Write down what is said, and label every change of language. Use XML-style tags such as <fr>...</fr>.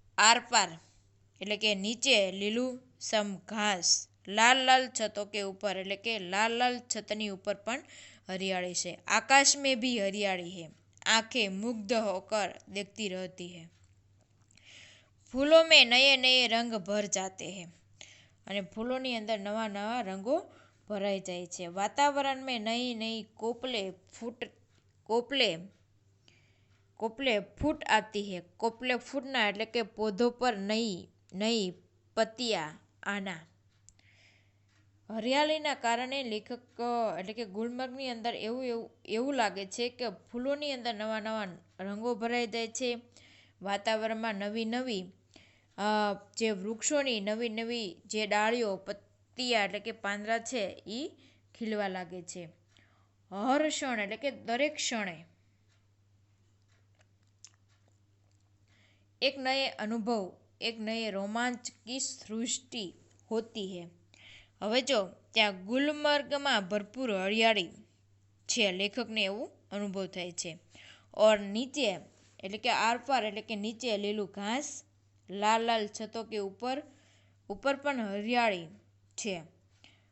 <gu>આરપાર એટલે કે નીચે લીલું સમ ઘાસ, લાલ લાલ</gu> <hi>छतों के ऊपर</hi> <gu>એટલે કે લાલ લાલ छतની ઉપર પણ हरियाली છે।</gu> <hi>आकाश में भी हरियाली है, आंखें मुग्ध होकर देखती रहती है। फूलों में नए नए रंग भर जाते हैं</hi> <gu>અને ફૂલોની અંદર નવા નવા રંગો ભરાઈ જાય છે।</gu> <hi>वातावरण में नई नई कोपले फूट आती है। कोपले फूटना</hi> <gu>એટલે કે</gu> <hi>पौधों पर नई नई पत्तियां आना।</hi> <gu>હરિયાળીના કારણે લેખક એટલે કે ગુલમર્ગની અંદર એવું લાગે છે કે ફૂલોની અંદર નવા નવા રંગો ભરાઈ જાય છે। વાતાવરણમાં નવી નવી જે વૃક્ષોની નવી નવી જે ડાળીઓ, પત્તિયા એટલે કે પાંદડા છે એ ખીલવા લાગે છે। હર ક્ષણ એટલે કે દરેક ક્ષણે</gu> <hi>एक नए अनुभव, एक नए रोमांच की सृष्टि होती है।</hi> <gu>હવે જો ત્યાં ગુલમર્ગમાં ભરપૂર હરિયાળી છે, લેખકને એવું અનુભવ થાય છે। और નીચે એટલે કે આરપાર એટલે કે નીચે લીલું ઘાસ, લાલ લાલ છતો કે ઉપર પણ હરિયાળી છે।</gu>